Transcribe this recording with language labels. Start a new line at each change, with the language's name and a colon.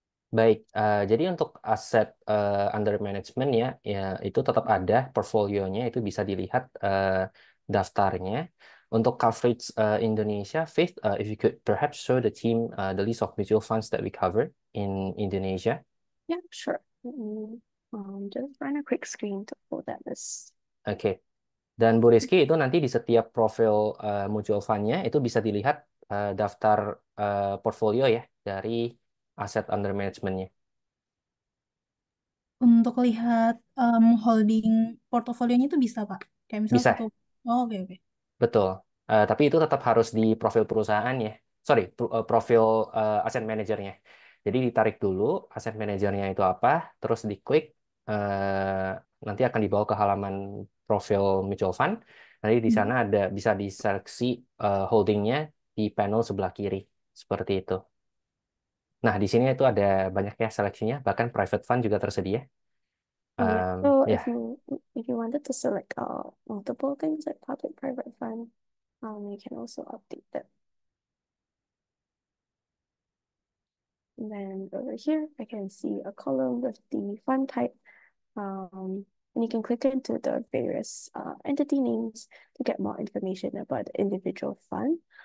Indonesian: Baik, jadi untuk aset under management ya itu tetap ada portfolionya, itu bisa dilihat daftarnya. Untuk coverage Indonesia,
English: Faith, if you could perhaps show the team the list of mutual funds that we cover in Indonesia. Yeah, sure. Let me just run a quick screen to pull that list.
Indonesian: Oke. Dan Bu Rizky itu nanti di setiap profil mutual fund-nya itu bisa dilihat daftar portfolio ya dari aset under management-nya. Untuk lihat holding portofolionya itu bisa Pak? Kayak misal Bisa. satu. Oh, oke, oke. Betul. Tapi itu tetap harus di profil perusahaan ya. Sorry, profil asset manajernya. Jadi ditarik dulu asset manajernya itu apa, terus diklik, nanti akan dibawa ke halaman profil mutual fund. Nanti di sana ada bisa diseleksi holdingnya di panel sebelah kiri seperti itu. Nah, di sini itu ada banyak ya seleksinya, bahkan private fund juga tersedia.
English: Yeah. So
Indonesian: Ya,
English: if you wanted to select multiple things like public private fund, you can also update that. And then over here, I can see a column with the fund type. And you can click into the various entity names to get more information about the individual fund.